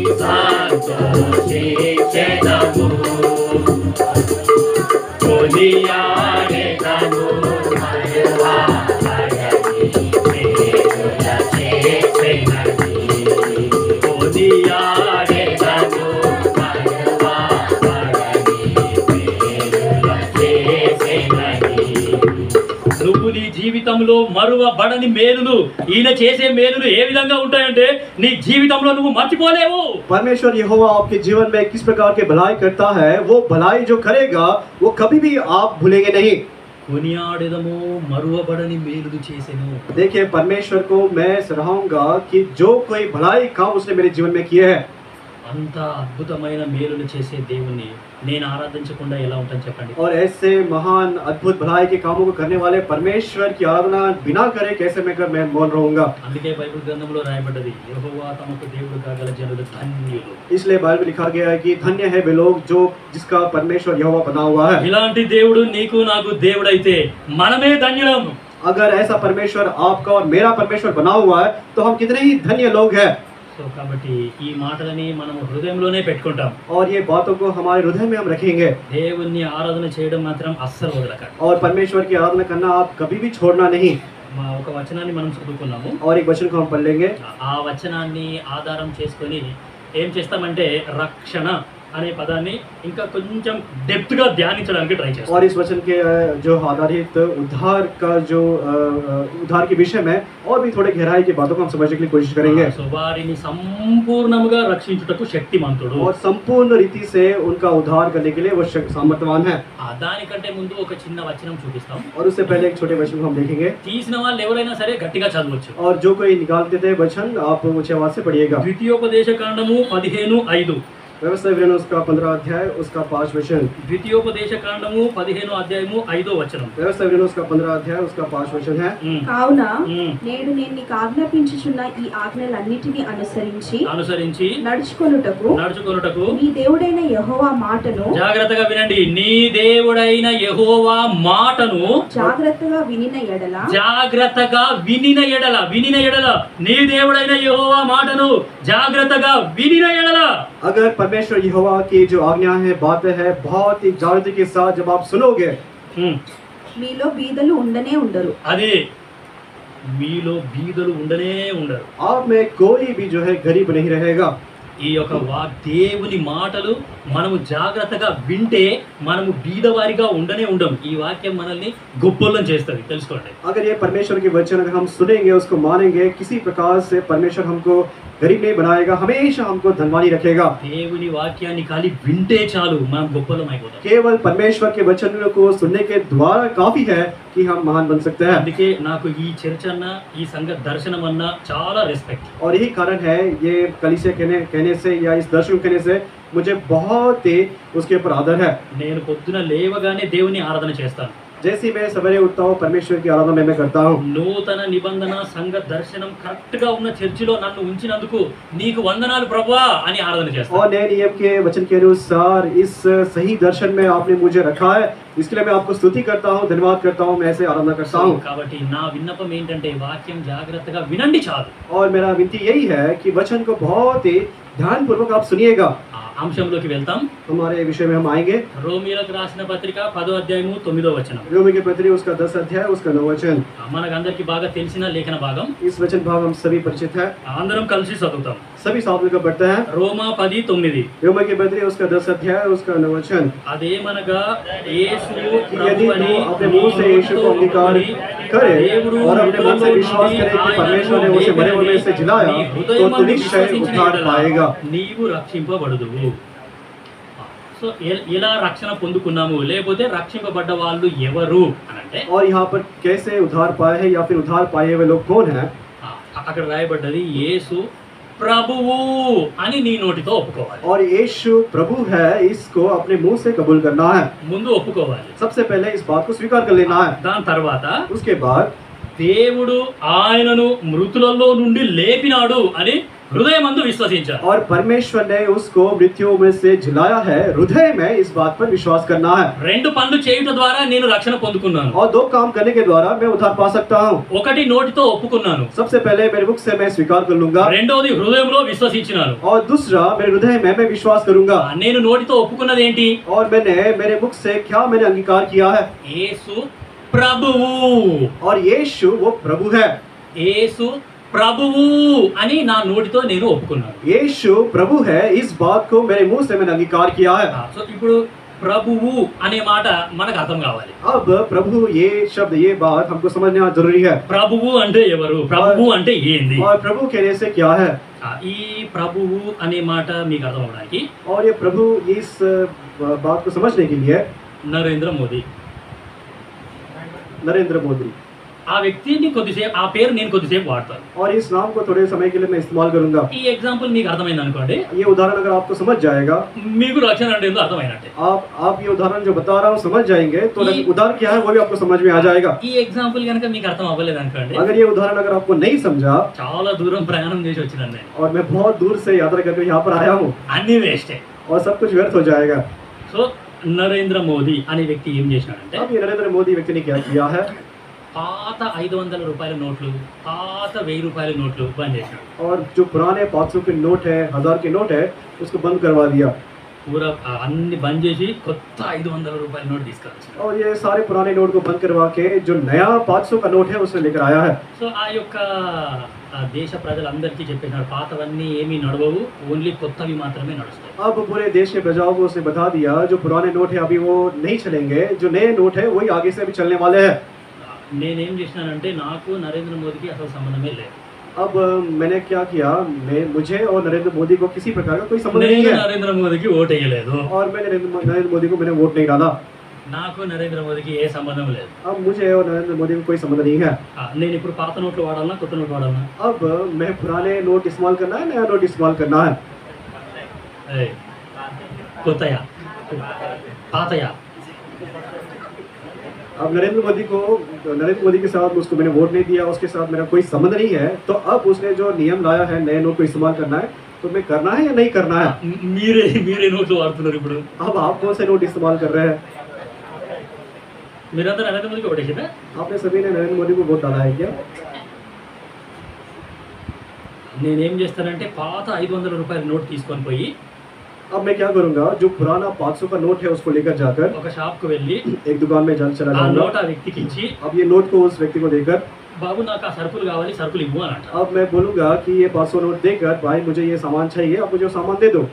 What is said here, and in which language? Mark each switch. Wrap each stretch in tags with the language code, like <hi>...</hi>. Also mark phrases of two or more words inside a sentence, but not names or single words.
<te>సంతోషించెదము, కొనియాడెదము మహిమా హరని మేలుల చేసెనని, కొనియాడెదము మహిమా హరని మేలుల చేసెనని. నువ్వు నీ జీవితంలో మరువబడని మేలులు, ఈయన చేసే మేలులు ఏ విధంగా ఉంటాయంటే నీ జీవితంలో నువ్వు మర్చిపోలేవు.</te> <hi>परमेश्वर यहोवा आपके जीवन में किस प्रकार के भलाई करता है, वो भलाई जो करेगा वो कभी भी आप भूलेंगे नहीं.</hi> <te>కొనియాడెదము మరువబడని మేలులు చేసెను.</te> <hi>देखिए परमेश्वर को मैं सराहूंगा कि जो कोई भलाई काम उसने मेरे जीवन में किए है.</hi> <te>అంత అద్భుతమైన మేలులు చేసే దేవుణ్ణి నేను ఆరాధించకుండా ఎలా ఉంటాను చెప్పండి.</te> <hi>और ऐसे महान अद्भुत भलाई के कामों को करने वाले परमेश्वर की आराधना बिना करे कैसे मैं मौन रहूंगा.</hi> <te>అందుకే బైబిల్ గ్రంథంలో రాయబడ్డది, యెహోవా తమకు దేవుడు కాగల జనులు ధన్యులు.</te> <hi>इसलिए बाइबल में लिखा गया है कि धन्य है वे लोग जो जिसका परमेश्वर यहोवा बना हुआ है.</hi> <te>ఇలాంటి దేవుడు నీకు నాకు దేవుడైతే మనమే ధన్యులం.</te> <hi>अगर ऐसा परमेश्वर आपका और मेरा परमेश्वर बना हुआ है तो हम कितने ही धन्य लोग हैं.</hi> <te>సో కాబట్టి ఈ మాటలని మనం హృదయంలోనే పెట్టుకుంటాం.</te> <hi>और ये बातों को हमारे हृदय में हम रखेंगे.</hi> <te>దేవుణ్ణి ఆరాధన చేయడం మాత్రం అస్సలు వదలకండి.</te> <hi>और परमेश्वर की आराधना करना आप कभी भी छोड़ना नहीं.</hi> <te>మా ఒక వచనాన్ని మనం చదువుకున్నాము.</te> <hi>और एक वचन को हम पढ़ लेंगे.</hi> <te>ఆ వచనాన్ని ఆధారం చేసుకొని ఏం చేస్తామంటే రక్షణ అనే పదాన్ని ఇంకా కొంచెం డెప్త్ గా ధ్యానించడానికి ట్రై చేస్తాం.</te> <hi>और इस वचन के जो आधारित उद्धार का जो उद्धार के विषय में और भी थोड़े गहराई की बातों को हम समझने के लिए कोशिश करेंगे.</hi> <te>సో వారిని సంపూర్ణంగా రక్షించుటకు శక్తిమంతుడు.</te> <hi>और संपूर्ण रीति से उनका उद्धार करने के लिए वो सामर्थ्यवान है.</hi> <te>దానికంటే ముందు ఒక చిన్న వచనం చూపిస్తాం.</te> <hi>और उससे पहले एक छोटे वचन को हम देखेंगे.</hi> <te>తీసిన వాళ్ళు ఎవరైనా సరే గట్టిగా చదవచ్చు.</te> <hi>और जो कोई निकालते थे वचन आप ऊंची आवाज से पढ़िएगा.</hi> <te>ద్వితీయోపదేశ కాండము 15:5.</te> <hi>व्यवस्था विवरण उसका 15 अध्याय उसका 5 वचन।</hi> <te>ద్వితీయోపదేశ కాండము 15వ అధ్యాయము 5వ వచనం.</te> <hi>व्यवस्था विवरण उसका 15 अध्याय उसका 5 वचन है।</hi> <te>కావున మ్మ్. నేడు నేను నీకు ఆజ్ఞాపించుచున్న ఈ ఆజ్ఞలన్నిటిని అనుసరించి నడుచుకొనుటకు నీ దేవుడైన యెహోవా మాటను జాగ్రత్తగా వినండి. నీ దేవుడైన యెహోవా మాటను జాగ్రత్తగా వినిన ఎడల నీ దేవుడైన యెహోవా మాటను జాగ్రత్తగా వినిన ఎడల</te> <hi>अगर परमेश्वर यहोवा की जो आज्ञा है बातें है बहुत ही जागरूकता के साथ जब आप सुनोगे</hi> <te>మీలో బీదలు ఉండనే ఉండరు. అదే మీలో బీదలు ఉండనే ఉండరు.</te> <hi>आप में कोई भी जो है गरीब नहीं रहेगा।</hi> <te>ఈ యొక్క దేవుని మాటలు మనము జాగ్రత్తగా వింటే మనము బీదవారిగా ఉండనే ఉండం. ఈ వాక్యం మనల్ని గొప్పోళ్ళని చేస్తుంది, తెలుసుకోండి.</te> <hi>अगर ये परमेश्वर के वचन अगर हम सुनेंगे उसको मानेंगे किसी प्रकार से परमेश्वर हमको गरीब नहीं बनाएगा, हमेशा हमको धनवानी रखेगा।</hi> <te>దేవుని వాక్యాన్ని ఖాళీ వింటే చాలు మనం గొప్పలం అయిపోతాం.</te> <hi>केवल परमेश्वर के वचनों को सुनने के द्वारा काफी है कि हम महान बन सकते हैं।</hi> <te>అందుకే నాకు ఈ చర్చ అన్న ఈ సంఘ దర్శనం అన్న చాలా రెస్పెక్ట్.</te> <hi>और यही कारण है ये कलीसिया कहने से या इस दर्शन कहने से मुझे बहुत ही उसके ऊपर आदर है।</hi> <te>నేను పొద్దున లేవగానే దేవుని ఆరాధన చేస్తాను.</te> <hi>जैसे ही मैं सवेरे उठता हूँ परमेश्वर की आराधना मैं करता हूँ।</hi> <te>నూతన నిబంధన సంఘ దర్శనం కరెక్ట్ గా ఉన్న చర్చిలో నన్ను ఉంచినందుకు నీకు వందనాలు ప్రభువా అని ఆరాధన చేస్తాను.</te> <hi>और नए नियम के वचन के अनुसार इस सही दर्शन में आपने मुझे रखा है, इसके लिए मैं आपको स्तुति करता हूँ, धन्यवाद करता हूँ, मैं ऐसे आराधना करता हूँ।</hi> <te>కాబట్టి నా విన్నపం ఏంటంటే వాక్యం జాగ్రత్తగా వినండి చాలు.</te> <hi>और मेरा विनती यही है कि वचन को बहुत ही ध्यानपूर्वक आप सुनिएगा।</hi> <te>ఆ అంశంలోకి వెళ్తాం.</te> <hi>हमारे विषय में हम आएंगे।</hi> <te>రోమీయులకు రాసిన పత్రిక 10వ అధ్యాయము 9వ వచనం.</te> <hi>रोमी के पत्री उसका 10 अध्याय उसका 9 वचन।</hi> <te>మనకందరికి బాగా తెలిసిన లేఖన భాగం.</te> <hi>इस वचन भाग हम सभी परिचित है,</hi> <te>అందరం కలిసి చదువుతాం.</te> <hi>सभी साथ मिलकर पढ़ते हैं।</hi> <te>రోమా 10:9.</te> <hi>रोमी के पत्री उसका 10 अध्याय उसका 9 वचन।</hi> <te>అదేమనగా యేసు</te> <hi>यदि तू अपने मुंह से यीशु को अंगीकार करे और अपने मन से विश्वास करे कि परमेश्वर ने उसे मरे हुए में से जिलाया तो तू निश्चय उद्धार पाएगा।</hi> <te>నీవు రక్షింపబడుదువు. సో ఎలా రక్షణ పొందుకున్నాము లేకపోతే రక్షింపబడ్డ వాళ్ళు ఎవరు అనంటే</te> <hi>और यहाँ पर कैसे उद्धार पाए हैं या फिर उद्धार पाए हुए लोग कौन हैं?</hi> <te>అక్కడ రాయబడ్డది యేసు ప్రభువు అని నీ నోటితో ఒప్పుకోవాలి.</te> <hi>और यीशु प्रभु है, इसको अपने मुंह से कबूल करना है।</hi> <te>ముందు ఒప్పుకోవాలి.</te> <hi>सबसे पहले इस बात को स्वीकार कर लेना है।</hi> <te>దాని తర్వాత</te> <hi>उसके बाद</hi> <te>దేవుడు ఆయనను మృతులలో నుండి లేపినాడు అని హృదయమందు విశ్వసించాలి.</te> <hi>और परमेश्वर ने उसको मृत्युओं में से जिलाया है, हृदय में इस बात पर विश्वास करना है।</hi> <te>రెండు పనులు చేయుట ద్వారా నేను రక్షణ పొందుకున్నాను.</te> <hi>और दो काम करने के द्वारा मैं उद्धार पा सकता हूँ।</hi> <te>ఒకటి నోటితో ఒప్పుకున్నాను,</te> <hi>सबसे पहले मेरे मुख से मैं स्वीकार कर लूंगा</hi> <te>రెండోది హృదయంలో విశ్వసించినాను.</te> <hi>और दूसरा मेरे हृदय में मैं विश्वास करूंगा।</hi> <te>నేను నోటితో ఒప్పుకున్నది ఏంటి?</te> <hi>और मैंने मेरे मुख से क्या मैंने अंगीकार किया है?</hi> <te>యేసు ప్రభువు.</te> <hi>और यीशु वो प्रभु है।</hi> <te>యేసు ప్రభువు అని నా నోటితో నేను ఒప్పుకున్నాను.</te> <hi>यीशु प्रभु है, इस बात को मेरे मुंह से मैंने अंगीकार किया है।</hi> <te>సో ఇప్పుడు ప్రభువు అనే మాట మనకు అర్థం కావాలి.</te> <hi>अब प्रभु ये शब्द ये बात हमको समझना जरूरी है।</hi> <te>ప్రభువు అంటే ఎవరు? ప్రభువు అంటే ఏంది?</te> <hi>और प्रभु कहने से क्या है?</hi> <te>ఈ ప్రభువు అనే మాట మీకు అర్థం అవడానికి</te> <hi>और ये प्रभु इस बात को समझने के लिए</hi> <te>నరేంద్ర మోదీ,</te> <hi>नरेंद्र मोदी,</hi> <te>ఆ వ్యక్తిని కొద్దిసేపు ఆ పేరు నేను కొద్దిసేపు వాడతాను.</te> <hi>और इस नाम को थोड़े समय के लिए मैं इस्तेमाल करूंगा।</hi> <te>ఈ ఎగ్జాంపుల్ మీకు అర్థమైంది అనుకోండి,</te> <hi>ये उदाहरण अगर आपको समझ जाएगा,</hi> <te>మీకు రక్షణ అంటే ఏందో అర్థమైనట్టే.</te> <hi>आप ये उदाहरण जो बता रहा हूँ समझ जाएंगे तो उदाहरण क्या है वो भी आपको समझ में आ जाएगा।</hi> <te>ఈ ఎగ్జాంపుల్ కనుక మీకు అర్థం అవ్వలేదు అనుకోండి,</te> <hi>अगर ये उदाहरण अगर आपको नहीं समझा,</hi> <te>చాలా దూరం ప్రయాణం చేసి వచ్చినాను నేను,</te> <hi>और मैं बहुत दूर से यात्रा करके यहाँ पर आया हूँ</hi> <te>అన్ని వేస్టే.</te> <hi>और सब कुछ व्यर्थ हो जाएगा।</hi> <te>సో నరేంద్ర మోదీ అనే వ్యక్తి ఏం చేసినాడంటే,</te> <hi>अब ये नरेंद्र मोदी व्यक्ति ने क्या किया है?</hi> <te>పాత 500 రూపాయల నోట్లు, పాత 1000 రూపాయల నోట్లు బంద్ చేసినాడు.</te> <hi>और जो पुराने 500 के नोट है, 1000 के नोट है, उसको बंद करवा दिया।</hi> <te>పూరా అన్ని బంద్ చేసి కొత్త 500 రూపాయల నోట్ తీసుకొచ్చాడు.</te> <hi>और ये सारे पुराने नोट को बंद करवा के जो नया 500 का नोट है उसने लेकर आया है।</hi> <te>సో ఆ యొక్క దేశ ప్రజలందరికీ చెప్పేసినాడు, పాతవన్నీ ఏమీ నడవవు, ఓన్లీ కొత్తవి మాత్రమే నడుస్తాయి.</te> <hi>अब पूरे देश के प्रजाओं को उसने बता दिया जो पुराने नोट है अभी वो नहीं चलेंगे, जो नए नोट है वही आगे से अभी चलने वाले हैं।</hi> <te>నేనేం చేసినానంటే నాకు నరేంద్ర మోదీకి అసలు సంబంధమే లేదు.</te> <hi>अब मैंने क्या किया, मुझे और नरेंद्र मोदी को किसी प्रकार का कोई संबंध नहीं</hi> <te>నేను</te> <hi>है।</hi> <te>నరేంద్ర మోదీకి ఓటు వేయలేదు.</te> <hi>और मैंने नरेंद्र मोदी को मैंने वोट नहीं डाला।</hi> <te>నాకు నరేంద్ర మోదీకి ఏ సంబంధం లేదు.</te> <hi>अब मुझे और नरेंद्र मोदी को कोई संबंध नहीं है।</hi> <te>నేను ఇప్పుడు పాత నోట్లు వాడాలన్నా కొత్త నోట్లు వాడాలన్నా?</te> <hi>अब मैं पुराने नोट इस्तेमाल करना है, नया नोट इस्तेमाल करना है?</hi> <te>కొత్తయా పాతయా</te> <hi>अब नरेंद्र मोदी के साथ उसको मैंने वोट नहीं दिया, उसके साथ मेरा कोई संबंध नहीं है, तो अब उसने जो नियम लाया है नए नोट को इस्तेमाल करना है, तो मैं करना है या नहीं करना है?</hi> <te>మీరే నోట్లు వాడుతున్నారు ఇప్పుడు.</te> <hi>अब आप कौन से नोट इस्तेमाल कर रहे हैं?</hi> <te>మీరందరూ నరేంద్ర మోదీకి ఓటేసిందా?</te> <hi>आपने सभी ने नरेंद्र मोदी को वोट डाला है क्या?</hi> <te>నేనేం చేస్తానంటే పాత 500 రూపాయల నోట్ తీసుకొని పోయి</te> <hi>अब मैं क्या करूंगा, जो पुराना 500 का नोट है उसको लेकर जाकर</hi> <te>ఒక షాప్ కు వెళ్ళి</te> <hi>एक दुकान में चला</hi> <te>ఆ</te> <hi>जाऊंगा.</hi> <te>నోట్ ఆ వ్యక్తికి ఇచ్చి</te> <hi>अब ये नोट को उस व्यक्ति को देकर</hi> <te>బాబు నాకు ఆ సరుకులు కావాలి సరుకులు ఇవ్వు అని అంట.</te> <hi>अब मैं बोलूंगा कि ये 500 नोट देकर भाई मुझे ये सामान चाहिए, आप मुझे वो सामान दे दो.</hi>